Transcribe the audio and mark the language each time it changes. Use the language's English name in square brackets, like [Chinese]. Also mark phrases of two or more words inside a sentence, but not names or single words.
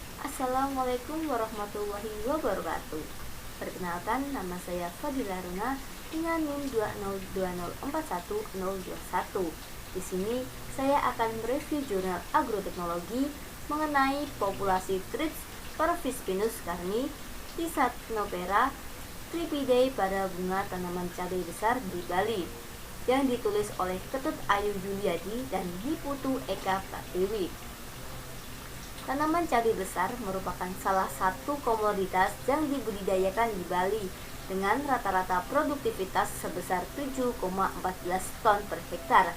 [Arabic] السلام عليكم ورحمة الله وبركاته. [Indonesian] Perkenalkan, nama saya Fadila Runa dengan NIM 202041021. Di sini saya akan mereview jurnal agroteknologi mengenai populasi Thrips parvispinus carni, Thysanopera thripidae pada bunga tanaman cabai besar di Bali, yang ditulis oleh Ketut Ayu Juliadi dan Hiputu Eka Pratiwi. Tanaman cabai besar merupakan salah satu komoditas yang dibudidayakan di Bali dengan rata-rata produktivitas sebesar 7,14 ton per hektar.